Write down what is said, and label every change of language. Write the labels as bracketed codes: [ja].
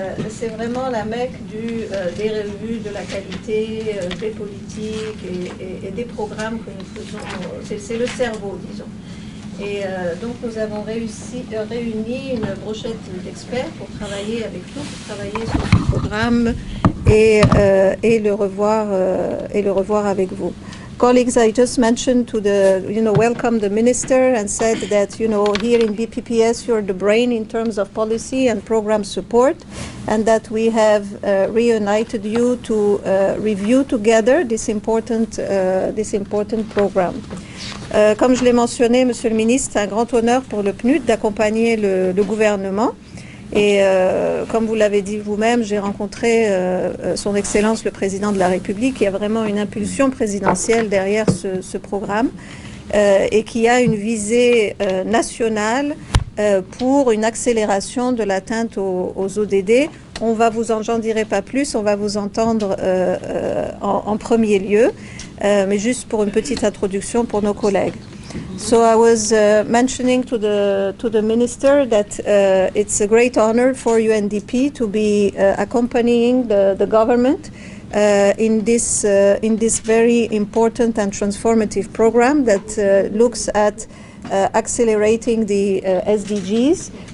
[fr] C'est vraiment la Mecque des revues, de la qualité, des politiques et des programmes que nous faisons. C'est le cerveau, disons. Et donc nous avons réuni une brochette d'experts pour travailler avec nous, pour travailler sur ce programme et le revoir avec vous. [en] Colleagues, I just mentioned to welcome the minister and said that, here in BPPS you're the brain in terms of policy and program support, and that we have reunited you to review together this important program. [fr] Comme je l'ai mentionné, Monsieur le ministre, c'est un grand honneur pour le PNUD d'accompagner le gouvernement. Et comme vous l'avez dit vous-même, j'ai rencontré son Excellence le Président de la République. Il y a vraiment une impulsion présidentielle derrière ce programme et qui a une visée nationale pour une accélération de l'atteinte aux ODD. J'en dirai pas plus, on va vous entendre en premier lieu, mais juste pour une petite introduction pour nos collègues. [en] So I was mentioning to the minister that it's a great honor for UNDP to be accompanying the government in this very important and transformative program that looks at accelerating the SDGs.